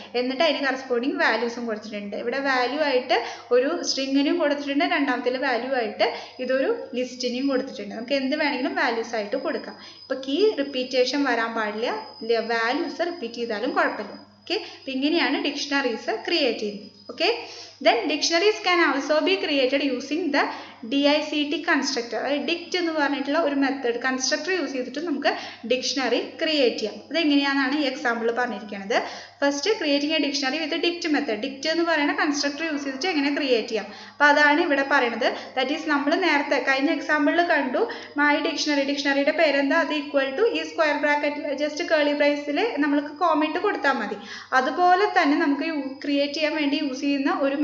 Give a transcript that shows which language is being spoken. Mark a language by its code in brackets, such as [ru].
[ml] എന്നിട്ട് അതിന് കറസ്പോണ്ടിങ് വാല്യൂസും കൊടുത്തിട്ടുണ്ട്. ഇവിടെ വാല്യൂ ആയിട്ട് ഒരു സ്ട്രിങ്ങിനും കൊടുത്തിട്ടുണ്ട്, രണ്ടാമത്തിൽ വാല്യൂ ആയിട്ട് ഇതൊരു ലിസ്റ്റിനെയും കൊടുത്തിട്ടുണ്ട്. നമുക്ക് എന്ത് വേണമെങ്കിലും വാല്യൂസ് ആയിട്ട് കൊടുക്കാം. ഇപ്പോൾ കീ റിപ്പീറ്റേഷൻ വരാൻ പാടില്ല, വാല്യൂസ് റിപ്പീറ്റ് ചെയ്താലും കുഴപ്പമില്ല. ഓക്കെ, അപ്പോൾ ഇങ്ങനെയാണ് ഡിക്ഷണറീസ് ക്രിയേറ്റ് ചെയ്യുന്നത്. [en] Okay, then dictionaries can also be created using the DICT constructor. [ml] അതായത് ഡിക്റ്റ് എന്ന് പറഞ്ഞിട്ടുള്ള ഒരു മെത്തേഡ് കൺസ്ട്രക്ടർ യൂസ് ചെയ്തിട്ട് നമുക്ക് ഡിക്ഷണറി ക്രിയേറ്റ് ചെയ്യാം. അതെങ്ങനെയാണെന്നാണ് ഈ എക്സാമ്പിളിൽ പറഞ്ഞിരിക്കുന്നത്. [en] First creating a dictionary with dict method. [ml] Dict എന്ന് പറയുന്ന കൺസ്ട്രക്ടർ യൂസ് ചെയ്തിട്ട് എങ്ങനെ ക്രിയേറ്റ് ചെയ്യാം, അപ്പോൾ അതാണ് ഇവിടെ പറയുന്നത്. [en] that is [ml] നമ്മൾ നേരത്തെ കഴിഞ്ഞ എക്സാമ്പിളിൽ കണ്ടു മൈ ഡിക്ഷണറി, ഡിക്ഷണറിയുടെ പേരെന്താ, അത് ഈക്വൽ ടു ഈ സ്ക്വയർ ബ്രാക്കറ്റിൽ ജസ്റ്റ് കേളി ബ്രേസിൽ നമ്മൾക്ക് കോമിട്ട് കൊടുത്താൽ മതി. അതുപോലെ തന്നെ നമുക്ക് ക്രിയേറ്റ് ചെയ്യാൻ വേണ്ടി യൂസ് ചെയ്യുന്ന ഒരു